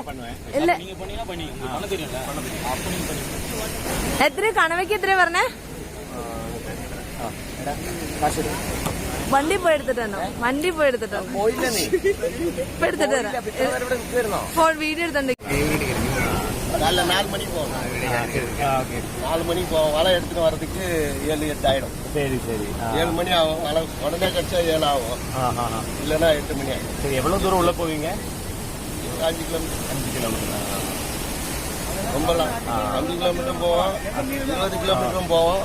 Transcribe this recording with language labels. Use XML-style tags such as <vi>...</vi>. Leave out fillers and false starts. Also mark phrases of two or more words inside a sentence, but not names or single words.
<ml>ഇല്ല, എത്ര കണവയ്ക്ക് എത്രയാ പറഞ്ഞേ? വണ്ടി പോയി എടുത്തിട്ടുണ്ടോ? വണ്ടി പോയി എടുത്തിട്ടുണ്ടോ? ഇപ്പൊ എടുത്തിട്ട് വരാം. വീഡിയോ എടുത്തോണ്ട്</ml> <ta>4 மணிக்கு போவோம். 4 மணிக்கு போவோம். வலை எடுத்துட்டு வர்றதுக்கு 7-8 ஆயிடும். சரி சரி, 7 மணி ஆகும். வலை உடனே கடிச்சா 7 ஆகும். இல்லைன்னா 8 மணி ஆகும். சரி, எவ்வளவு தூரம் உள்ள போவீங்க? 5 கிலோமீட்டர். ரொம்ப 5 கிலோமீட்டரும் போவோம், 20 கிலோமீட்டரும் போவோம்.</ta>